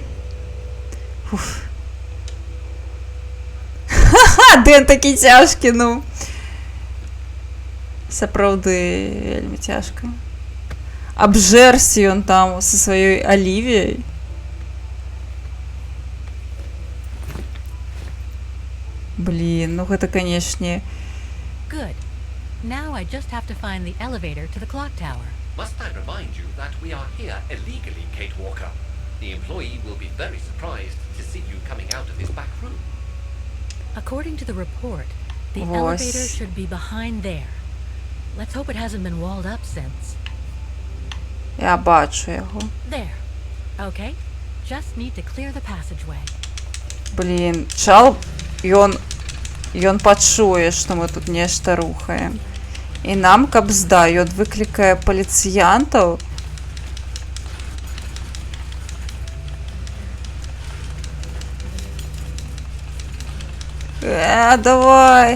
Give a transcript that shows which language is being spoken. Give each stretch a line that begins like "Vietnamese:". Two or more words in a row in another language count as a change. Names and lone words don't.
Belarusian: Фуф. Ха-ха, Дэн такі цяжкі, ну. Сапраўды вельмі цяжка. Абжэрся ён там са сваёй Алівіяй. Блін, ну гэта, канешне.
English: Good. Now I just have to find the elevator to the clock tower. Must I remind you that we are here illegally, Kate Walker? The employee will be very surprised to see you coming out of this back room. According to the report, the elevator should be behind there. Let's hope it hasn't been walled up since.
Belarusian: Я бачу яго.
English: There. Okay. Just need to clear the passageway.
Belarusian: Блін, чал, ён пачуе, што мы тут нешта рухаем. І нам, каб зда, ён выклікае паліцыянтаў. Давай.